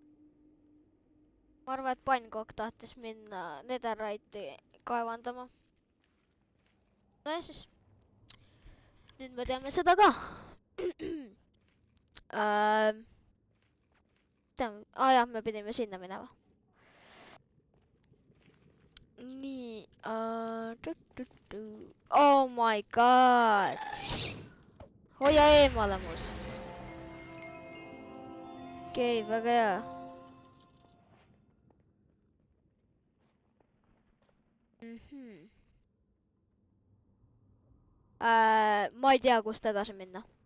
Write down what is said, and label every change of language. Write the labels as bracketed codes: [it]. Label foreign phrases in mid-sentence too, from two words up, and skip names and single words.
[et] Ma arvan, et Pankok tahtis minna Netherite'i kaevandama. No ja siis. Nüüd me teame seda ka. Jah, me pidime sinna minema. Nii. [en] Oh my god. [et] Hoia eemale must. Okei, väga hea. Ma ei tea, kust edasi minna.